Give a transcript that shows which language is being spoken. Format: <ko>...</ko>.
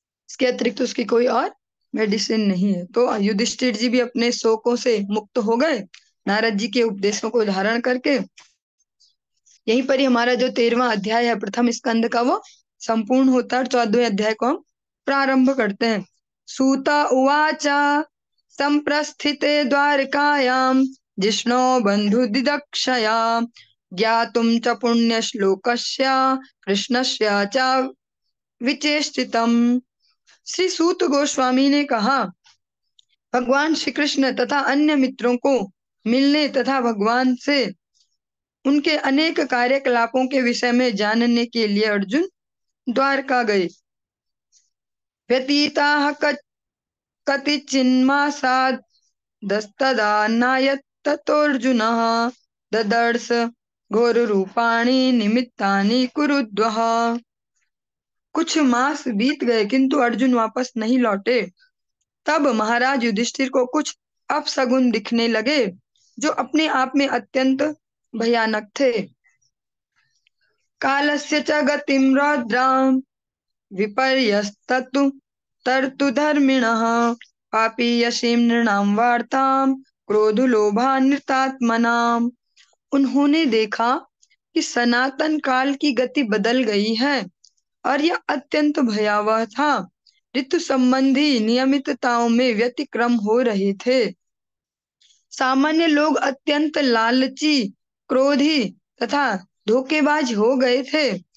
<hi>इसके अतिरिक्त तो उसकी कोई और मेडिसिन नहीं है। तो युधिष्ठिर जी भी अपने शोकों से मुक्त हो गए नारद जी के उपदेशों को धारण करके। यहीं पर ही हमारा जो 13वां अध्याय है प्रथम स्कंद का, वो संपूर्ण होता है। 14वें अध्याय को हम प्रारंभ करते हैं।</hi> <sa>सूता उवाच संप्रस्थिते द्वारकायां जिष्णो बंधु दिदक्षया ज्ञातुं च पुण्यश्लोकस्य कृष्णस्य च विचेष्टितम्।</sa> <hi>श्री सूत गोस्वामी ने कहा, भगवान श्री कृष्ण तथा अन्य मित्रों को मिलने तथा भगवान से उनके अनेक कार्यकलापों के विषय में जानने के लिए अर्जुन द्वारका गए।</hi> <sa>व्यतीताः कतिचिन्मासाद् दस्तदा नायत्ततोऽर्जुनः ददर्श घोररूपाणि निमित्तानि कुरुद्वः।</sa> <hi>कुछ मास बीत गए किंतु अर्जुन वापस नहीं लौटे। तब महाराज युधिष्ठिर को कुछ अपशगुन दिखने लगे, जो अपने आप में अत्यंत भयानक थे।</hi> <sa>कालस्य च गतिं रौद्रां विपर्यस्ततु तर्तु धर्मिणः पापीयसीं नृणां वार्तां क्रोधलोभान्वितात्मनाम्।</sa> <hi>उन्होंने देखा कि सनातन काल की गति बदल गई है और यह अत्यंत भयावह था। ऋतु संबंधी नियमितताओं में व्यतिक्रम हो रहे थे। सामान्य लोग अत्यंत लालची, क्रोधी तथा धोखेबाज हो गए थे।</hi>